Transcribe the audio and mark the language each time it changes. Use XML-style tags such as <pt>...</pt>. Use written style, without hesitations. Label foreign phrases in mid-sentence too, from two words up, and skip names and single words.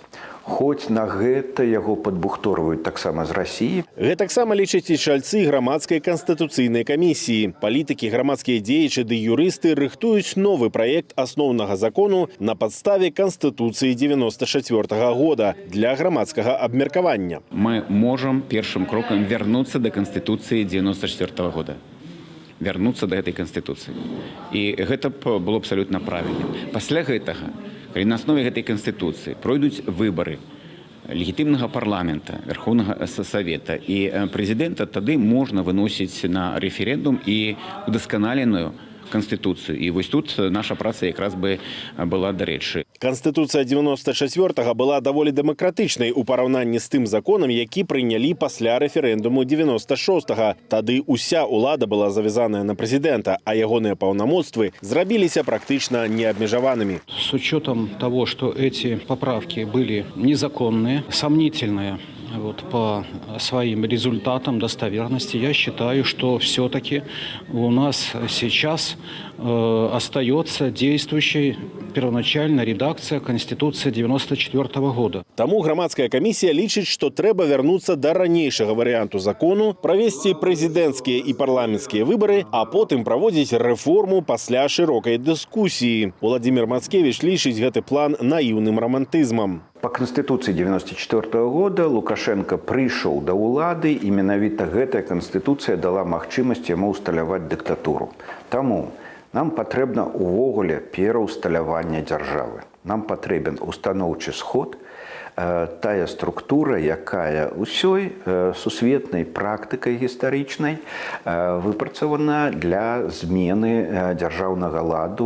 <be>Хоць на гэта яго падбухторваюць таксама з Расіі. Гэтаксама лічаць і чальцы грамадскай канстытуцыйнай камісіі. Палітыкі, грамадскія дзеячы ды юрысты рыхтуюць новы праект асноўнага закону на падставе Канстытуцыі 94 года для грамадскага абмеркавання.</be> <ru>Мы можем первым кроком вернуться до Конституции 94 года.</ru> <be>вярнуцца да гэтай канстытуцыі. І гэта было абсалютна правільным. Пасля гэтага, калі на аснове гэтай канстытуцыі пройдуць выбары легітымнага парламента, Верховнага Савета і прэзідэнта, тады можна выносіць на рэферэндум і удасканаленую Конституцию.</be> <ru>И вот тут</ru> <be>наша праца якраз бы была дарэчы. Конституция 94-го была даволі дэмакратычнай у параўнанні з тым законам, які прынялі пасля рэферэндуму 96-го. Тады уся ўлада была завязаная на прэзідэнта, а ягоныя паўнамоцтвы зрабіліся практычна неабмежаванымі.</be> <ru>С учетом того, что эти поправки были незаконные, сомнительные, по своим результатам достоверности, я считаю, что все-таки у нас сейчас остается действующей первоначальная редакция Конституции 94 года.</ru> <be>Таму грамадская камісія лічыць, што трэба вярнуцца да ранейшага варыянту закону, правесці прэзідэнцкія і парламенцкія выбары, а потым праводзіць рэформу пасля шырокай дыскусіі. Владимир Мацкевич лічыць гэты план наіўным романтызмам.</be> <ru>По Конституции 94 года Лукашенко пришел</ru> <be>до улады, и менавіта гэтая Конституция дала магчымасць яму усталяваць дыктатуру. Таму нам патрэбна увогуле пераўсталяванне дзяржавы. Нам патрэбен устаноўчы сход, тая структура, якая ўсёй сусветнай практыкай гістарычнай выпрацавана для змены дзяржаўнага ладу.</be>